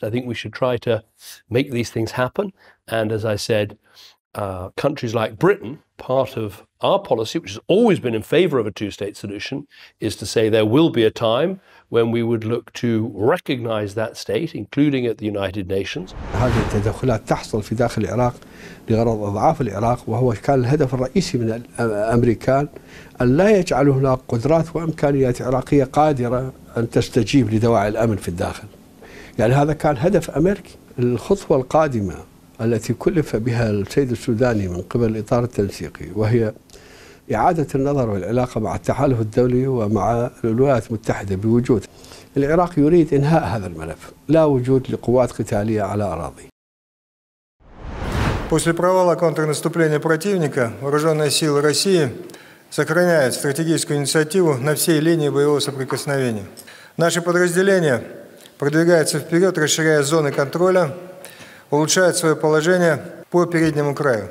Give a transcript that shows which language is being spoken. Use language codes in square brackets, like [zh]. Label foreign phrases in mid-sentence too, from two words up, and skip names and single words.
[en] I think we should try to make these things happen. And as I said, countries like Britain, part of our policy, which has always been in favor of a two-state solution, is to say there will be a time when we would look to recognize that state, including at the United Nations. [ar] هذه التدخلات تحصل في داخل العراق لغرض إضعاف العراق، وهو كان الهدف الرئيسي من الأمريكان أن لا يجعلوا هناك قدرات وإمكانيات عراقية قادرة أن تستجيب لدواعي الأمن في الداخل. يعني هذا كان هدف أمريكي. الخطوة القادمة التي كلف بها السيد السوداني من قبل الإطار التنسيقي، وهي إعادة النظر والعلاقة مع التحالف الدولي ومع الولايات المتحدة بوجود العراق يريد إنهاء هذا الملف، لا وجود لقوات قتالية على أراضي. [ru] После провала контрнаступления противника, вооруженные силы России сохраняют стратегическую инициативу на всей линии боевого соприкосновения. Наши подразделения продвигаются вперед, расширяя зоны контроля, улучшают свое положение по переднему краю.